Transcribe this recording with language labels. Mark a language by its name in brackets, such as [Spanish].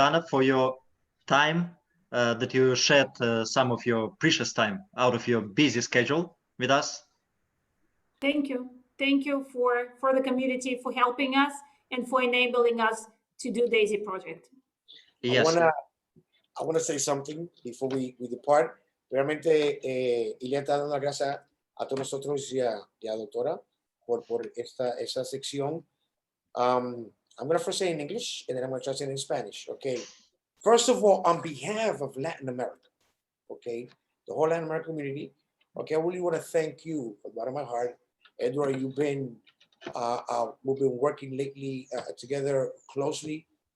[English] Anna, for your time, that you shared some of your precious time out of your busy schedule with us. Thank you. Thank you for the community for helping us and for enabling us to do DAISY project. Yes. I wanna say something before we depart. [Spanish] Realmente, Ilia está dando las gracias a todos nosotros y a doctora por esa sección. [English] I'm going to first say in English, and then I'm going to translate in Spanish, okay? First of all, on behalf of Latin America, okay, the whole Latin American community, okay, I really want to thank you from the bottom of my heart. Edward, we've been working lately together closely.